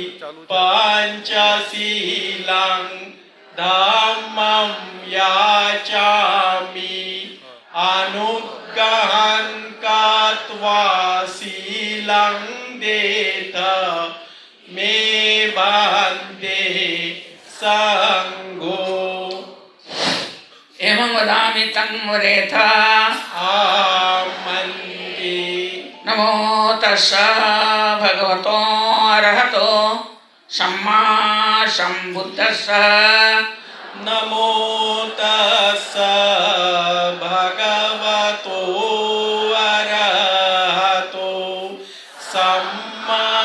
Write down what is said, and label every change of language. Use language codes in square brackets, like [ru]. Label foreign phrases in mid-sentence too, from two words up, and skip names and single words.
[pi] पंचशीलं धम्मं याचामि अनुग्रहं कृत्वा शीलं देथा मे बान्ते संगो एवं वदामि तं वदेथ आमन्ते नमो तस्स भगवतो अरहतो सम्मा सम्बुद्धस्स नमो तस्स भगवतो अरहतो सम्मा